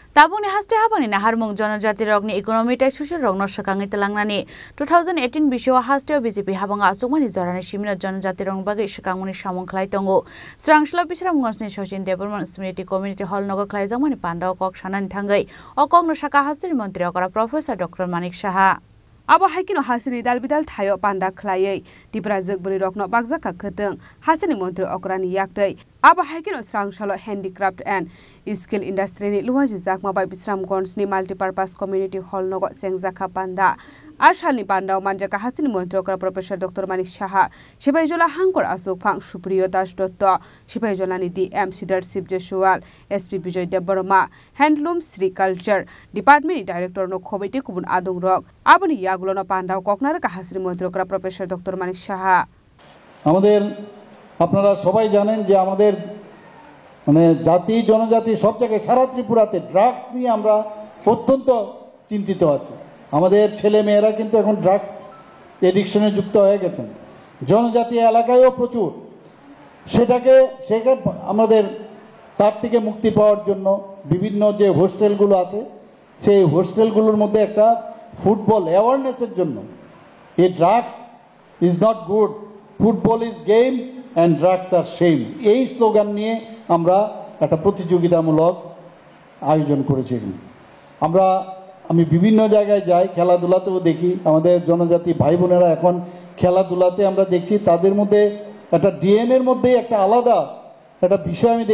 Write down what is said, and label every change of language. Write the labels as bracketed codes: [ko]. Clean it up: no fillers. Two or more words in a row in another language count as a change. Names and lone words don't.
[trp] Tabung ni haste habani na harmung jonojati rogni economy tai social rogno sakangi telangnani 2018 bisho haste BJP habanga asukmani jorani simina jonojati rong bagi sakangmani samung khlai tongo srangsla bisram ngosni Sachin Development Smriti Community Hall nogo khlaijangmani pandao kok sanani thangai okok no saka hasri mantri okara Professor Dr. Manik Saha Abo haikino hasini dalbidal thayo panda khlaiei diprazak buri rokno bakjaka kheteng hasini mantri okrani yaktai abo haikino srangsalo [en] handicraft and skill industry [trp] ni luhaji jakma bai bisramgons ni multipurpose community hall nogo sengjaka panda ashalni panda manjaka hasini mantri okra Professor Dr. Manik Saha Sibaijola hangkor asok phang Supriyo Das Dotto Sibaijola ni DM Sidar Sibjeswal SP Bijoy Deborma Handloom Culture Department Director no khobeti kubun adung rok aboni yagulono panda koknar ka hasini mantri okra Professor Dr. Manik Saha [bn] আমাদের আপনারা সবাই জানেন যে আমাদের মানে জাতি জনজাতি সব জায়গায় সারা ত্রিপুরাতে ড্রাগস নিয়ে আমরা অত্যন্ত চিন্তিত আছি আমাদের ছেলে মেয়েরা কিন্তু এখন [en] drugs addiction [bn] যুক্ত হয়ে গেছেন জনজাতি এলাকায়ও প্রচুর সেটাকে আমাদের তার থেকে মুক্তি পাওয়ার জন্য বিভিন্ন যে হোস্টেলগুলো আছে সেই হোস্টেলগুলোর মধ্যে একটা [en] football awareness [bn] জন্য এই [en] drugs is not good football is game and drugs are shame [bn] এই স্লোগান নিয়ে আমরা একটা প্রতিযোগিতামূলক আয়োজন করেছি আমি বিভিন্ন জায়গায় যাই খেলাধুলাতেও দেখি আমাদের জনজাতি ভাই বোনেরা এখন খেলাধুলাতে আমরা দেখছি তাদের মধ্যে একটা ডিএনএ এর মধ্যে একটা আলাদা একটা বিষয় আমি